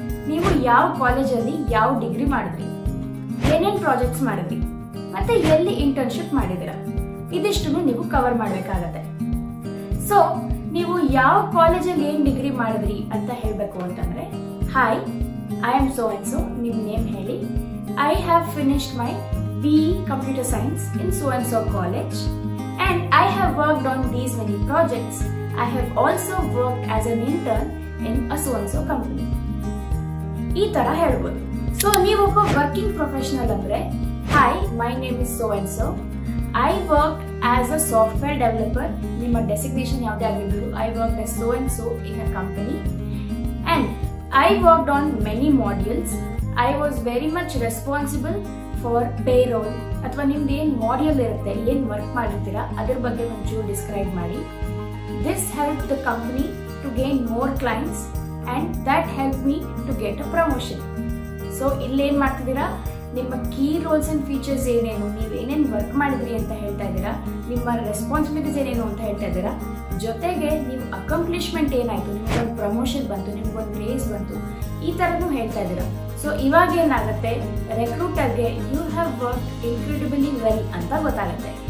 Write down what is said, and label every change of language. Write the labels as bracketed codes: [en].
[kn] ನೀವು ಯಾವ ಕಾಲೇಜಲ್ಲಿ ಯಾವ ಡಿಗ್ರಿ ಮಾಡಿದ್ರಿ, ಏನೇನ್ ಪ್ರಾಜೆಕ್ಟ್ಸ್ ಮಾಡಿದ್ರಿ, ಮತ್ತೆ ಎಲ್ಲಿ ಇಂಟರ್ನ್ಶಿಪ್ ಮಾಡಿದಿರಾ, ಇದಿಷ್ಟು ನೀವು ಕವರ್ ಮಾಡಬೇಕಾಗತ್ತೆ. ಸೊ ನೀವು ಯಾವ ಕಾಲೇಜಲ್ಲಿ ಏನ್ ಡಿಗ್ರಿ ಮಾಡಿದ್ರಿ ಅಂತ ಹೇಳ್ಬೇಕು ಅಂತಂದ್ರೆ, [en] hi I am so and so, [kn] ನಿಮ್ ನೇಮ್ ಹೇಳಿ. [en] I have finished my BE Computer Science in so-and-so college and I have worked on these many projects. I have also worked as an intern in a so-and-so company. [kn] ಈ ತರ ಹೇಳ್ಬೋದು. [en] so [kn] ನೀವು ಒಬ್ಬ [en] Working professional ಅಂದ್ರೆ, hi my name is so and so, I work as a software developer. [kn] ನಿಮ್ಮ designation ಯಾವುದೇ ಆಗಿರ್ಬೋದು, [en] I work as so and so in a company and I worked on many modules. I was very much responsible for payroll. [kn] ಅಥವಾ ನಿಮ್ದು ಏನ್ module ಇರುತ್ತೆ, ಏನ್ work ಮಾಡಿರ್ತೀರಾ ಅದ್ರ ಬಗ್ಗೆ ಒಂಚೂರು ಡಿಸ್ಕ್ರೈಬ್ ಮಾಡಿ. [en] This helped the company to gain more clients and that helped me to get a promotion. [kn] So ಇಲ್ಲಿ ಏನ್ ಮಾಡ್ತಿದ್ದೀರಾ, ನಿಮ್ಮ ಕೀ ರೋಲ್ಸ್ ಅಂಡ್ ಫೀಚರ್ಸ್ ಏನೇನು, ನೀವು ಏನೇನು ವರ್ಕ್ ಮಾಡಿದ್ರಿ ಅಂತ ಹೇಳ್ತಾ ಇದ್ದೀರಾ, ನಿಮ್ಮ ರೆಸ್ಪಾನ್ಸಿಬಿಲಿಟೀಸ್ ಏನೇನು ಅಂತ ಹೇಳ್ತಾ ಇದ್ದೀರಾ, ಜೊತೆಗೆ ನೀವು ಅಕಂಪ್ಲಿಷ್ಮೆಂಟ್ ಏನಾಯ್ತು, ನಿಮ್ಗೊಂದು ಪ್ರಮೋಷನ್ ಬಂತು, ನಿಮ್ಗೊಂದು ರೇಸ್ ಬಂತು, ಈ ತರನು ಹೇಳ್ತಾ ಇದ್ದೀರಾ. [en] so [kn] ಇವಾಗ ಏನಾಗುತ್ತೆ, ರೆಕ್ರೂಟರ್ಗೆ [en] you have work incredibly well [kn] ಅಂತ ಗೊತ್ತಾಗುತ್ತೆ.